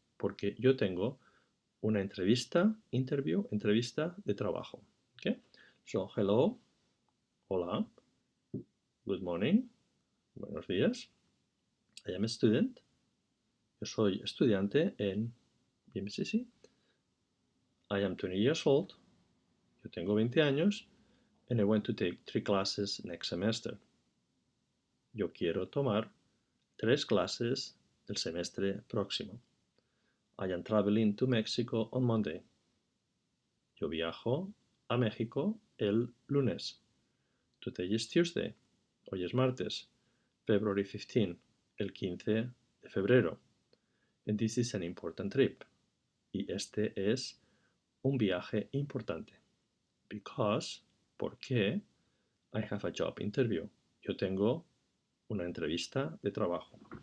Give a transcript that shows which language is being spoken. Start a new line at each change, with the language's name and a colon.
Spanish: Porque yo tengo una entrevista de trabajo. Okay?
English: So, hello, hola, good morning,
Spanish: buenos días.
English: I am a student.
Spanish: Yo soy estudiante en BMCC.
English: I am 20 years old.
Spanish: Yo tengo 20 años.
English: And I want to take 3 classes next semester.
Spanish: Yo quiero tomar 3 clases el semestre próximo.
English: I am traveling to Mexico on Monday.
Spanish: Yo viajo a México el lunes.
English: Today is Tuesday.
Spanish: Hoy es martes.
English: February 15.
Spanish: El 15 de febrero.
English: And this is an important trip.
Spanish: Y este es un viaje importante.
English: Because, porque, I have a job interview.
Spanish: Yo tengo una entrevista de trabajo.